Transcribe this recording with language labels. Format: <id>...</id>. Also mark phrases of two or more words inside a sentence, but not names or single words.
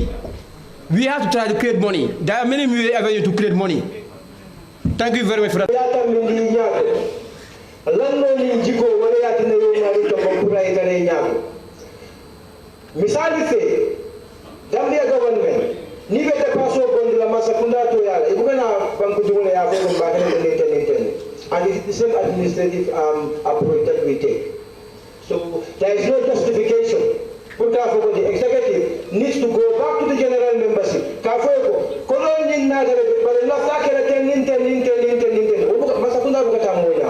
<en>We have to try to create money. There are many avenues to create money. Thank you very much for that.</en> <man>Gambia government ni bete paso bondi la masakunda to yala ibugana banku jumule ya fego mbakane ten</man> <en>and it is the same administrative approach that we take. So there is no justification. Put for the executive needs to go back to the general membership.</en> <man>Kafoko koloni na</man> <en>but not</en> <man>takere ten masakunda bugata moya.</man>